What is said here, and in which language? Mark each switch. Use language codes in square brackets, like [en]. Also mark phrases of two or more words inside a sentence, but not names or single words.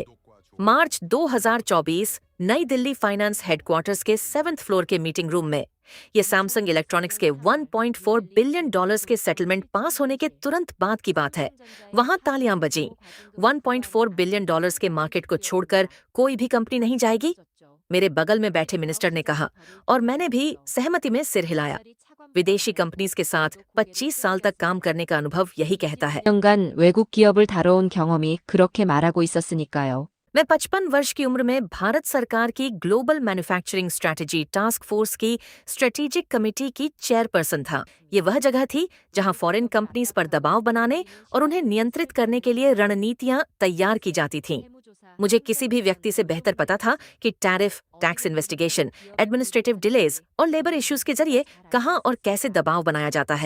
[hi] मार्च 2024 नई दिल्ली [en] finance headquarters [hi] के 7th फ्लोर के [en] meeting room [hi] में ये सैमसंग इलेक्ट्रॉनिक्स के $1.4 बिलियन के सेटलमेंट पास होने के तुरंत बाद की बात है। वहां तालियां बजीं। $1.4 बिलियन के मार्केट को छोड़कर कोई भी कंपनी नहीं जाएगी, मेरे बगल में बैठे मिनिस्टर ने कहा, और मैंने भी सहमति में सिर हिलाया। विदेशी कंपनीज के साथ 25 साल तक काम करने का अनुभव यही कहता है। [ko] 5년간 외국 기업을 다뤄온 경험이 그렇게 말하고 있었으니까요. [hi] मैं 55 वर्ष की उम्र में भारत सरकार की [en] global manufacturing strategy task force [hi] की [en] strategic committee [hi] की चेयरपर्सन था। ये वह जगह थी जहां [en] foreign companies [hi] पर दबाव बनाने और उन्हें नियंत्रित करने के लिए रणनीतियां तैयार की जाती थीं। मुझे किसी भी व्यक्ति से बेहतर पता था कि [en] tariff, tax investigation, administrative delays [hi] और [en] labour issues [hi] के जरिए कहां और कैसे दबाव बनाया जाता है।